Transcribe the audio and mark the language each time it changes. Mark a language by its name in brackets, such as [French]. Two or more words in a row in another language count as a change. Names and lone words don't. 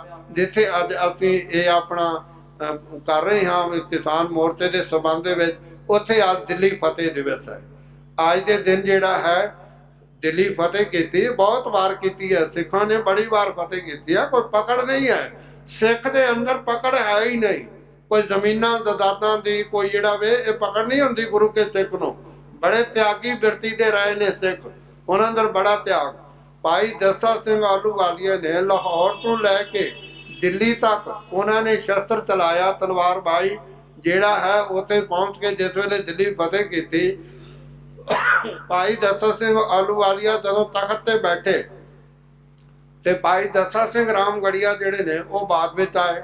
[Punjabi] ਜਿੱਥੇ ਅੱਜ ਅਸੀਂ ਇਹ ਆਪਣਾ ਕਰ ਰਹੇ ਹਾਂ ਕਿਸਾਨ ਮੋਰਚੇ ਦੇ ਸੰਬੰਧ ਦੇ ਵਿੱਚ, ਉੱਥੇ ਅੱਜ ਦਿੱਲੀ ਫਤਿਹ ਦਿਵਸ ਹੈ। ਅੱਜ ਦੇ ਦਿਨ ਜਿਹੜਾ ਹੈ ਦਿੱਲੀ ਫਤਿਹ ਕੀਤੀ, ਬਹੁਤ ਵਾਰ ਕੀਤੀ ਹੈ, ਸਿੱਖਾਂ ਨੇ ਬੜੀ ਵਾਰ ਫਤਿਹ ਕੀਤੀ ਹੈ, ਕੋਈ ਪਕੜ ਨਹੀਂ ਹੈ। ਸਿੱਖ ਦੇ ਅੰਦਰ ਪਕੜ ਹੈ ਹੀ ਨਹੀਂ। ਕੋਈ ਜ਼ਮੀਨਾਂ ਜਾਇਦਾਦਾਂ ਦੀ ਕੋਈ ਜਿਹੜਾ ਵੇ ਯੇ ਪਕੜ ਨਹੀਂ ਹੁੰਦੀ ਗੁਰੂ ਕੇ ਸਿੱਖ ਨੂੰ। ਬੜੇ ਤਿਆਗੀ ਬਿਰਤੀ ਦੇ ਰਹੇ ਨੇ ਸਿੱਖ, ਉਨ੍ਹਾਂ ਅੰਦਰ ਬੜਾ ਤਿਆਗ। ਭਾਈ ਜੱਸਾ ਸਿੰਘ ਆਹਲੂਵਾਲੀਆ ਨੇ ਲਾਹੌਰ ਤੋ ਲੈਕੇ ਦਿੱਲੀ ਤੱਕ ਉਨ੍ਹਾਂਨੇ ਸ਼ਸਤਰ ਚਲਾਇਆ, ਤਲਵਾਰਬਾਜ਼ੀ ਜਿਹੜਾ ਹੈ ਉੱਥੇ ਪਹੁੰਚ ਕੇ ਜਿਸ ਵੇਲੇ ਦਿੱਲੀ ਫ਼ਤਿਹ ਕੀ, ਭਾਈ ਦੱਸਾ ਸਿੰਘ ਆਹਲੂਵਾਲੀਆ ਜਦੋਂ ਤਖ਼ਤ ਤੇ ਬੈਠੇ ਤੇ ਭਾਈ ਦੱਸਾ ਸਿੰਘ ਰਾਮਗੜ੍ਹੀਆ ਜਿਹੜੇ ਨੇ ਉਹ ਬਾਅਦ ਵਿੱਚ ਆਏ।